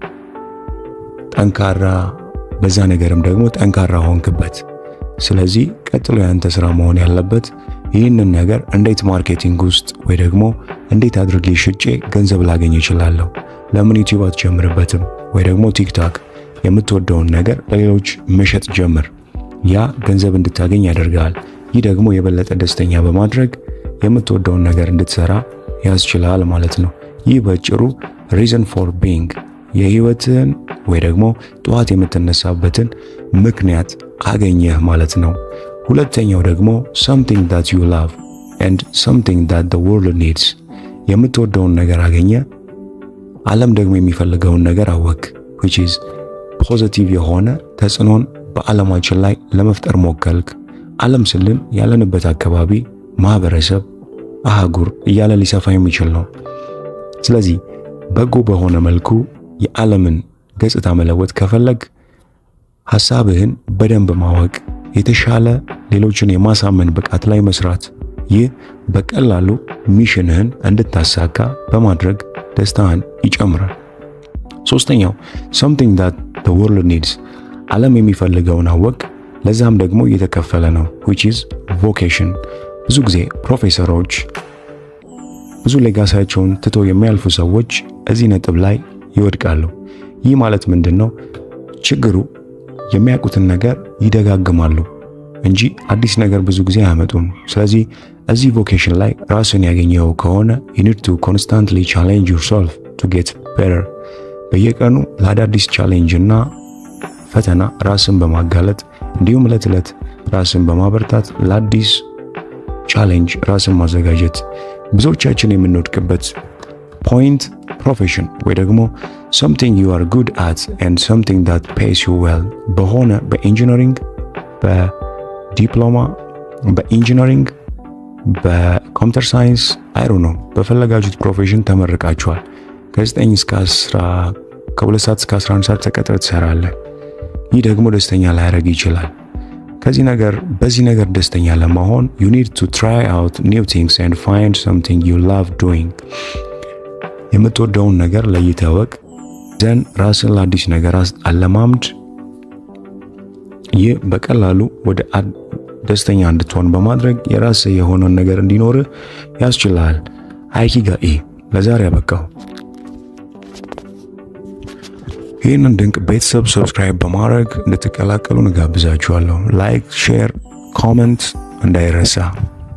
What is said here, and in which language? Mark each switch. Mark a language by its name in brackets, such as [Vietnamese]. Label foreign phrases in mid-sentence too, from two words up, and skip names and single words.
[Amharic] ጠንካራ በዛ ነገርም ደግሞ ጠንካራ ሆንክበት። ስለዚህ ቀጥሎ ያንተ ስራ መሆን ያለበት ይህንን ነገር እንዴት ማርኬቲንግ ውስጥ ወይ ደግሞ እንዴት አድርጌ ሽጬ ገንዘብ ላገኝ እችላለሁ? ለምን ዩቲዩብ አትጀምርበትም? ወይ ደግሞ ቲክቶክ የምትወደውን ነገር ለሌሎች መሸጥ ጀምር። ያ ገንዘብ እንድታገኝ ያደርጋል። ይህ ደግሞ የበለጠ ደስተኛ በማድረግ የምትወደውን ነገር እንድትሰራ ያስችላል ማለት ነው። ይህ በጭሩ [English] reason for being [Amharic] የህይወትን ወይ ደግሞ ጠዋት የምትነሳበትን ምክንያት አገኘህ ማለት ነው። ሁለተኛው ደግሞ [English] something that you love and something that the world needs [Amharic] የምትወደውን ነገር አገኘ፣ ዓለም ደግሞ የሚፈልገውን ነገር አወቅ [English] which is positive [Amharic] የሆነ ተጽዕኖን በዓለማችን ላይ ለመፍጠር ሞከልክ። ዓለም ስልን ያለንበት አካባቢ፣ ማህበረሰብ፣ አህጉር እያለ ሊሰፋ የሚችል ነው። ስለዚህ በጎ በሆነ መልኩ የዓለምን ገጽታ መለወጥ ከፈለግ ሐሳብህን በደንብ ማወቅ፣ የተሻለ ሌሎችን የማሳመን ብቃት ላይ መስራት፣ ይህ በቀላሉ ሚሽንህን እንድታሳካ በማድረግ ደስታህን ይጨምራል። ሶስተኛው [English] something that the world needs [Amharic] ዓለም የሚፈልገውን አወቅ፣ ለዛም ደግሞ እየተከፈለ ነው [English] which is vocation። [Amharic] ብዙ ጊዜ ፕሮፌሰሮች፣ ብዙ ሌጋሲያቸውን ትተው የሚያልፉ ሰዎች እዚህ ነጥብ ላይ ይወድቃሉ። ይህ ማለት ምንድነው? ችግሩ የሚያውቁትን ነገር ይደጋግማሉ እንጂ አዲስ ነገር ብዙ ጊዜ አያመጡም። ስለዚህ እዚህ ቮኬሽን ላይ ራስን ያገኘው ከሆነ [English] you need to constantly challenge yourself to get better። [Amharic] በየቀኑ ለአዳዲስ ቻሌንጅ እና ፈተና ራስን በማጋለጥ እንዲሁም ዕለት ዕለት ራስን በማበርታት ለአዲስ ቻሌንጅ ራስን ማዘጋጀት። ብዙዎቻችን የምንወድቅበት ፖይንት ፕሮፌሽን ወይ ደግሞ [English] something you are good at and something that pays you [Amharic] well በሆነ በኢንጂነሪንግ፣ በዲፕሎማ፣ በኢንጂነሪንግ፣ በኮምፒውተር ሳይንስ ነው በፈለጋችሁት ፕሮፌሽን ተመርቃችኋል። ከ9 እስከ 10 ከ2 ሰዓት እስከ 11 ሰዓት ተቀጥረህ ትሰራለህ። ይህ ደግሞ ደስተኛ ላያደርግ ይችላል። በዚህ ነገር ደስተኛ ለመሆን [English] you need to try out new things and find something you love doing። [Amharic] የምትወደውን ነገር ለይተህ እወቅ። ዘን ራስን ለአዲስ ነገር አለማምድ። ይህ በቀላሉ ወደ ደስተኛ እንድትሆን በማድረግ የራስህ የሆነውን ነገር እንዲኖርህ ያስችላል። አይኪጋኢ ለዛሬ አበቃው። ይህንን ድንቅ ቤተሰብ ሰብስክራይብ በማድረግ እንድትቀላቀሉ እንጋብዛችኋለሁ። ላይክ፣ ሼር፣ ኮሜንት እንዳይረሳ።